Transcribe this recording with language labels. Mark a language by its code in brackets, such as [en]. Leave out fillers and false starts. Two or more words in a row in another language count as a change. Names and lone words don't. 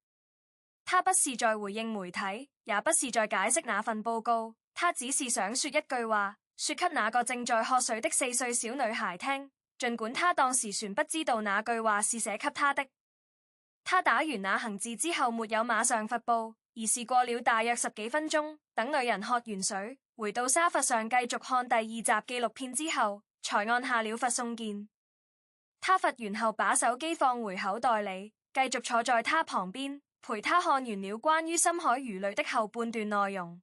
[zh] 他不是在回應媒體，也不是在解釋那份報告，他只是想說一句話，說給那個正在喝水的4歲小女孩聽，儘管他當時全不知道那句話是寫給她的。他打完那行字之後沒有馬上發布，而是過了大約10幾分鐘，等女人喝完水，回到沙發上繼續看第2集紀錄片之後，才按下了發送鍵。他發完後把手機放回口袋裡，繼續坐在他旁邊，陪他看完了關於深海魚類的後半段內容。